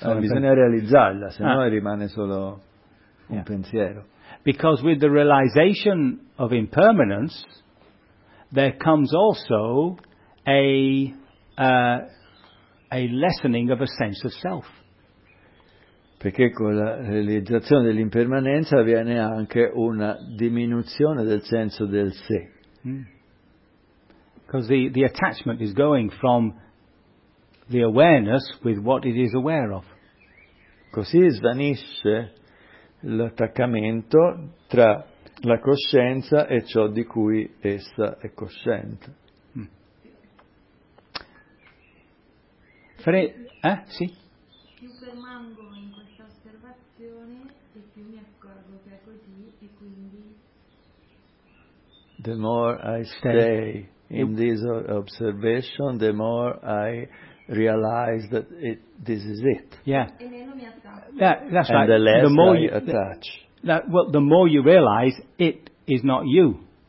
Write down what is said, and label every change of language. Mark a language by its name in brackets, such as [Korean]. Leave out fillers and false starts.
[Italian] Bisogna realizzarla, se no rimane solo un pensiero. [English] Because with the realization of impermanence, there comes also a lessening of a sense of self. [Italian] Perché con la realizzazione dell'impermanenza avviene anche una diminuzione del senso del sé. [English] Because the attachment is going from the awareness with what it is aware of. [Italian] Così svanisce l'attaccamento tra la coscienza e ciò di cui essa è cosciente. Sì. Più permango in questa osservazione e più mi accorgo che è così e quindi [English] the more I stay in this observation, the more I realize that this is it. Yeah. [Italian] E meno mi attacco. [English] That's and right. The less the more I attach. The more you realize it is not you.